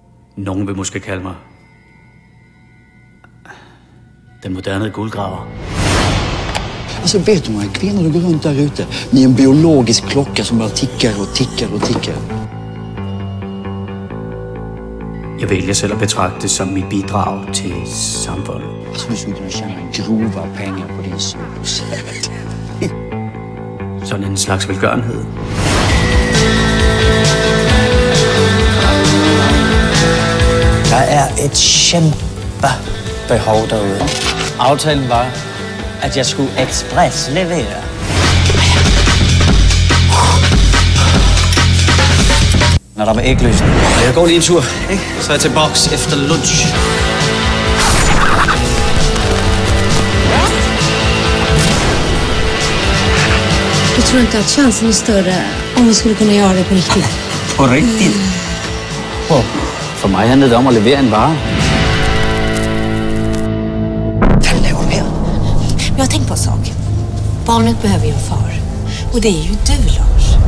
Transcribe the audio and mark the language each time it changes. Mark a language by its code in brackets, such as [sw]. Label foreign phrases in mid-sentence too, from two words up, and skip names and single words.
[da] Nogen vil måske kalde mig den moderne guldgraver. [sv] Alltså vet du, kvinnor går runt där ute med en biologisk klocka som bara tickar och tickar och tickar. [da] Jeg vælger selv at betragte det som mit bidrag til samfundet. [sv] Alltså du skulle kunna tjäna grova pengar på din solrosett. [da] Sådan en slags velgørenhed. Der er et kæmpe behov derude. Aftalen var, at jeg skulle ekspreslevere. Når der var ægløsning. Jeg går lige en tur, ikke? Så er jeg til boks efter lunch. [sv] Du tror inte att chansen är större om vi skulle kunna göra det på riktigt? På riktigt? [da] For mig handlede det om at levere en vare. [sv] Vem lägger med? Jag har tänkt på en sak. Barnet behöver ju en far. Och det är ju du, Lars.